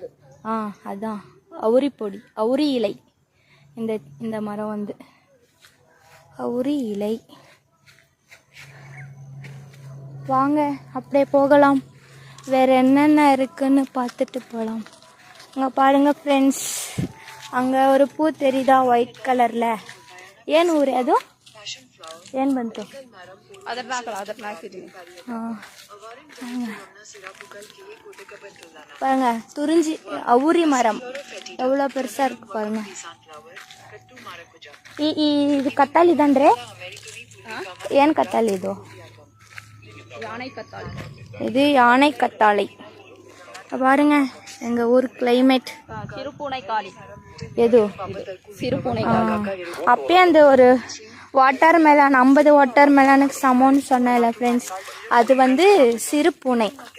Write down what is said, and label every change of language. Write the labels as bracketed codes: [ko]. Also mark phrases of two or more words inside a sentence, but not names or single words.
[ta] அதான் அவுரி பொடி, அவுரி இலை. இந்த மரம் வந்து அவுரி இலை. வாங்க அப்படியே போகலாம், வேற என்னென்ன இருக்குன்னு பார்த்துட்டு போகலாம். அங்கே பாருங்க ஃப்ரெண்ட்ஸ், அங்கே ஒரு பூ தெரியுதா ஒயிட் கலரில்? [kn] ಏನು ಊರೇ ಅದು? ಏನು ಬಂತು? [ta] பாருங்க, துறிஞ்சி அவுரி மரம் எவ்வளோ பெருசா இருக்கு பாருங்க. இது கத்தாಳಿ தான்றே? [kn] ಏನು ಕತ್ತಾಳಿ ಇದು? [ta] இது யானை கத்தாழை. பாருங்க எங்க ஊர் கிளைமேட். எது? அப்பயே அந்த ஒரு [en] water melon [ta] 50 [en] water melonக்கு [ta] சமம்னு சொன்னேன்ல ஃப்ரெண்ட்ஸ், அது வந்து சிறு பூனை.